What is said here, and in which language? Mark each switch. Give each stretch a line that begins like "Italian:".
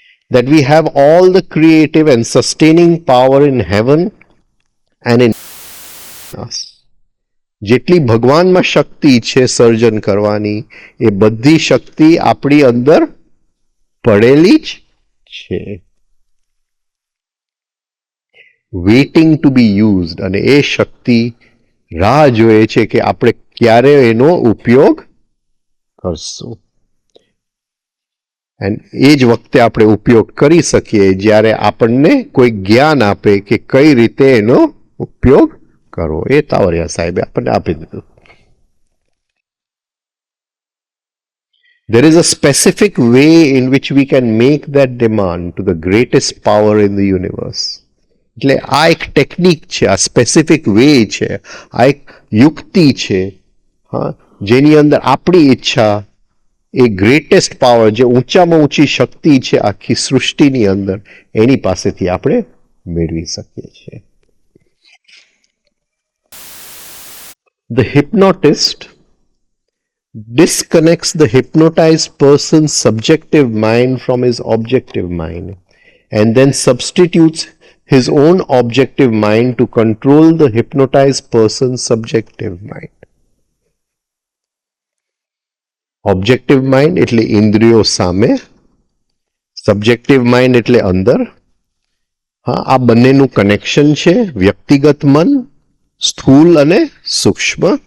English: That we have all the creative and sustaining power in heaven and in us.
Gujarati: જેટલી ભગવાનમાં શક્તિ છે સર્જન કરવાની, એ બધી શક્તિ આપણી અંદર પડેલી જ છે.
English: Waiting to be used.
Gujarati: અને એ શક્તિ રાહ જોએ છે કે આપણે ક્યારે એનો ઉપયોગ કરશું. એન્ડ એ જ વખતે આપણે ઉપયોગ કરી શકીએ જ્યારે આપણને કોઈ જ્ઞાન આપે કે કઈ રીતે એનો ઉપયોગ કરવો. એ તાવરિયા સાહેબે આપણને આપી દીધું.
English: There is a specific way in which we can make that demand to the greatest power in the universe.
Gujarati: એટલે આ એક ટેકનિક છે, આ સ્પેસિફિક વે છે, આ એક યુક્તિ છે, હા, જેની અંદર આપણી ઈચ્છા એ ગ્રેટેસ્ટ પાવર, જે ઊંચામાં ઊંચી શક્તિ છે આખી સૃષ્ટિની અંદર, એની પાસેથી આપણે મેળવી શકીએ છીએ.
English: The hypnotist disconnects the hypnotized person's subjective mind from his objective mind and then substitutes his own objective mind to control the hypnotized person's subjective mind.
Gujarati: Objective mind એટલે ઇન્દ્રિયો સામે, સબ્જેક્ટિવ માઇન્ડ એટલે અંદર. હા, આ બંનેનું કનેક્શન છે, વ્યક્તિગત મન, સ્થૂલ અને સૂક્ષ્મ.